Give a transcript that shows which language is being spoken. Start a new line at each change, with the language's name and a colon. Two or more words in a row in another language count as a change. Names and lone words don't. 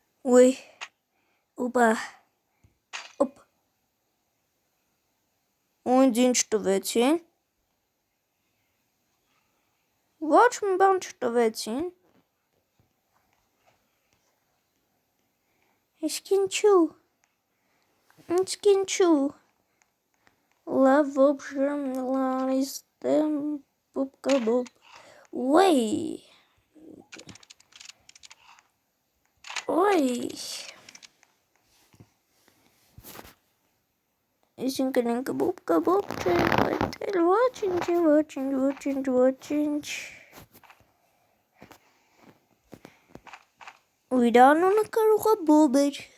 Armenian: Ой, опа, օպ, ինձ ինչ տվեցին, ոչ մի բան չտվեցին, իսկ ինչու, լավ,
Russian: в общем,
Armenian: լարիստեմ, բոբկա բոբ, Ой, այսինքն ինքը բոբկա բոբ չէ, բայց էլ ոչինչ, ու իր անունը կարող է Բոբ էր,